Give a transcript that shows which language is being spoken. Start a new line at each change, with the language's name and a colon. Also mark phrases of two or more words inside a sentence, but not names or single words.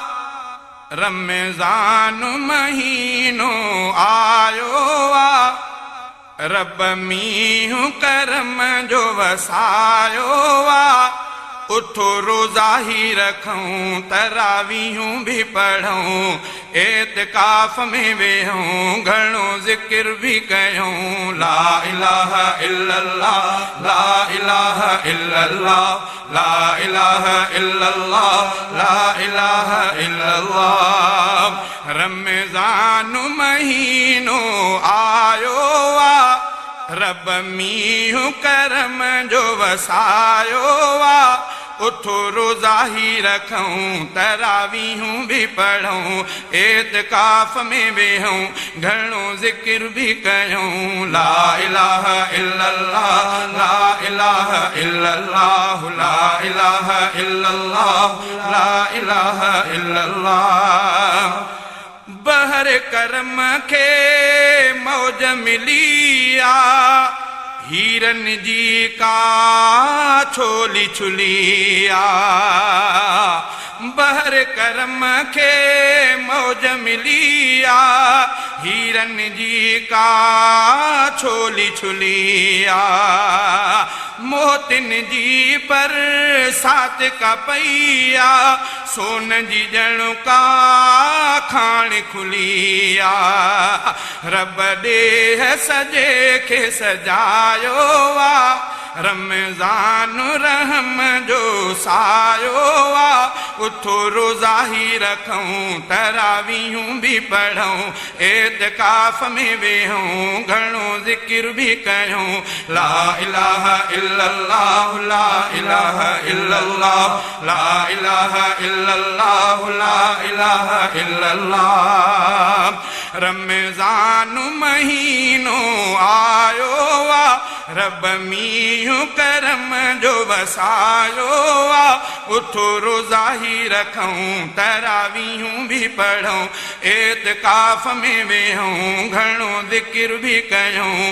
Sindhi: रमज़ान महीनो आयो आ, रब मींहुं करम जो वसायो आ। उठो रोज़ा ही रखूं, तरावीहूं भी पढ़ूं, एतिकाफ़ में वेहूं, घणो ज़िक्र भी कयूं।
Arabic: لا إله إلا الله لا إله إلا الله لا إله إلا الله لا إله إلا الله.
Sindhi: रमज़ान महीनो आयो आ, रब मींहुं करम जो वसायो आ। उठो रोज़ा ही रखूं, तरावीहूं भी पढ़ूं, एतिकाफ़ में वेहूं, घणो ज़िक्र भी कयूं।
Arabic: لا إله إلا الله لا إله إلا الله لا إله إلا الله لا إله إلا الله.
Sindhi: बहर करम के मौज मिली आ, हीरन जी का छोली छुली आ। बहर करम के मौज मिली आ, हीरन जी का छोली छुली आ। मोतिन जी पर सात का पैया, सोन जी जणु का खान खुलिया। रब ॾे सजे खे सजायो आ, रमज़ान रहम जो सायो आ। उठो रोज़ा ही रखूं, तरावीहूं भी पढ़ूं, एतिकाफ़ में वेहूं, घणो ज़िक्र भी कयूं।
Arabic: لا إله إلا الله لا إله إلا الله لا إله إلا الله لا إله إلا الله.
Sindhi: रमज़ान महीनो आयो आ, रब मींहुं करम जो वसायो आ। उठो रोज़ा ही रखूं, तरावीहूं भी पढ़ूं, एतिकाफ़ में वेहूं, घणो ज़िक्र भी कयूं।